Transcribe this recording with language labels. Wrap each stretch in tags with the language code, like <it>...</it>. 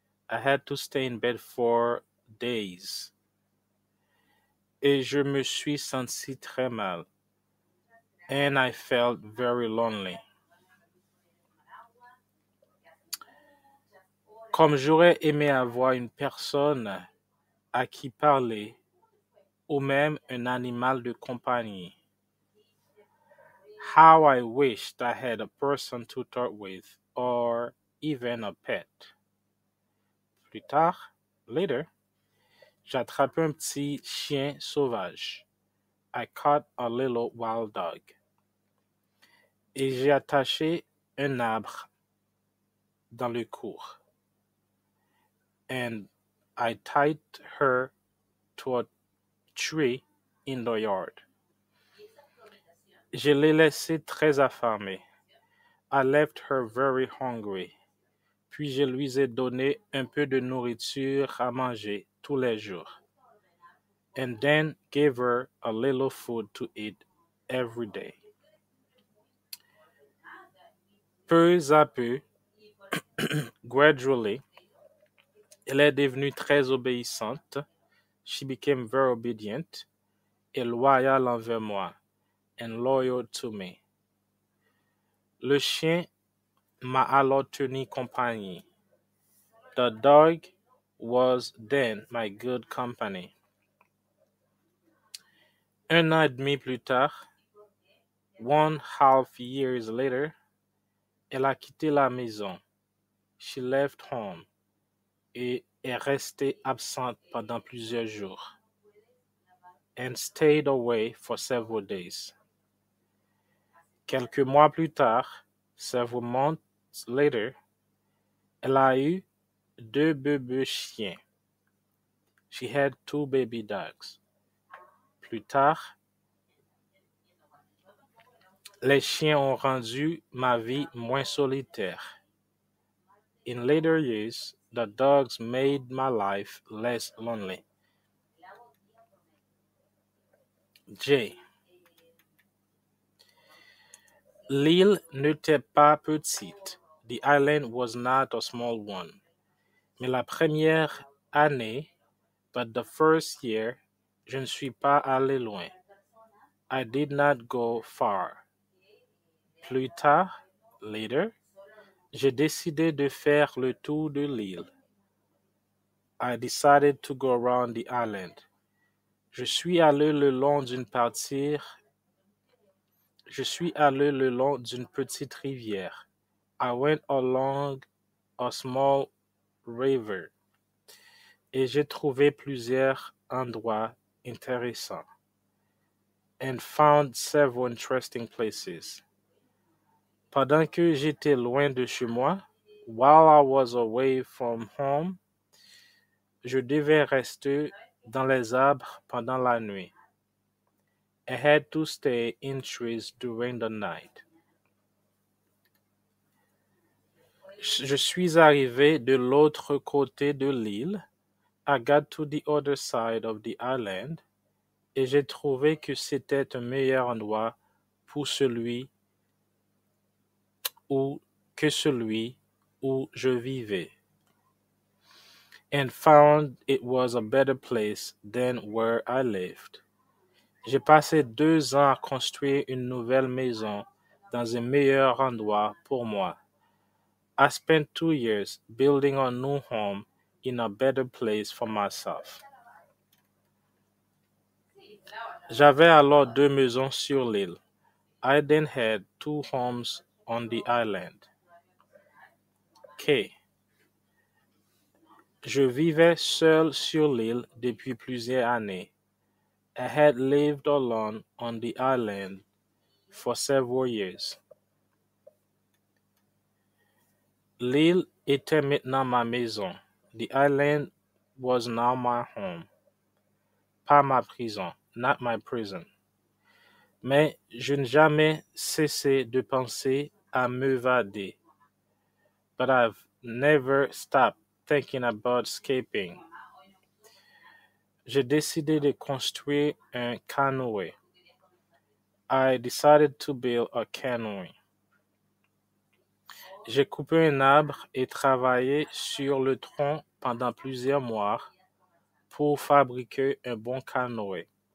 <en>I had to stay in bed for days.</en> <fr>Et je me suis senti très mal.</fr> <en>And I felt very lonely.</en> <fr>Comme j'aurais aimé avoir une personne à qui parler, ou même un animal de compagnie.</fr> <en>How I wished I had a person to talk with, or even a pet.</en> <fr>Plus tard,</fr> <en>later,</en> <fr>j'ai attrapé un petit chien sauvage.</fr> <en>I caught a little wild dog.</en> <fr>Et j'ai attaché un arbre dans le cour.</fr> <en>And I tied her to a tree in the yard.</en> <fr>Je l'ai laissée très affamée.</fr> <en>I left her very hungry.</en> <fr>Puis je lui ai donné un peu de nourriture à manger tous les jours.</fr> <en>And then gave her a little food to eat every day.</en> <fr>Peu à peu,</fr> <en>gradually,</en> <fr>elle est devenue très obéissante.</fr> <en>She became very obedient</en> <fr>et loyale envers moi,</fr> <en>and loyal to me.</en> <fr>Le chien m'a alors tenu compagnie.</fr> <en>The dog was then my good company.</en> <fr>Un an et demi plus tard,</fr> <en>1.5 years later,</en> <fr>elle a quitté la maison.</fr> <en>She left home</en> <fr>et est restée absente pendant plusieurs jours.</fr> <en>And stayed away for several days.</en> <fr>Quelques mois plus tard,</fr> <en>several months later,</en> <fr>elle a eu 2 bébés chiens.</fr> <en>She had 2 baby dogs.</en> <fr>Plus tard, Les chiens ont rendu ma vie moins solitaire.</fr> <en>In later years, the dogs made my life less lonely. J.</en> <fr>L'île n'était pas petite.</fr> <en>The island was not a small one.</en> <fr>Mais la première année,</fr> <en>but the first year,</en> <fr>je ne suis pas allé loin.</fr> <en>I did not go far.</en> <fr>Plus tard,</fr> <en>later,</en> <fr>j'ai décidé de faire le tour de l'île.</fr> <en>I decided to go around the island.</en> <fr>Je suis allé le long d'une partie. Je suis allé le long d'une petite rivière.</fr> <en>I went along a small river.</en> <fr>Et j'ai trouvé plusieurs endroits intéressants.</fr> <en>And found several interesting places.</en> <fr>Pendant que j'étais loin de chez moi,</fr> <en>while I was away from home,</en> <fr>je devais rester dans les arbres pendant la nuit.</fr> <en>I had to stay in trees during the night.</en> <fr>Je suis arrivé de l'autre côté de l'île.</fr> <en>I got to the other side of the island.</en> <fr>Et j'ai trouvé que c'était un meilleur endroit pour celui que celui où je vivais.</fr> <en>And found it was a better place than where I lived.</en> <fr>J'ai passé 2 ans à construire une nouvelle maison dans un meilleur endroit pour moi.</fr> <en>I spent 2 years building a new home in a better place for myself.</en> <fr>J'avais alors 2 maisons sur l'île.</fr> <en>I then had 2 homes on the island. K.</en> <fr>Je vivais seul sur l'île depuis plusieurs années.</fr> <en>I had lived alone on the island for several years.</en> <fr>L'île était maintenant ma maison.</fr> <en>The island was now my home.</en> <fr>Pas ma prison,</fr> <en>not my prison.</en> <fr>Mais je n'ai jamais cessé de penser à m'évader.</fr> <en>But I've never stopped thinking about escaping.</en> <fr>J'ai décidé de construire un canoë.</fr> <en>I decided to build a canoe.</en> <fr>J'ai coupé un arbre et travaillé sur le tronc pendant plusieurs mois pour fabriquer un bon canoë.</fr>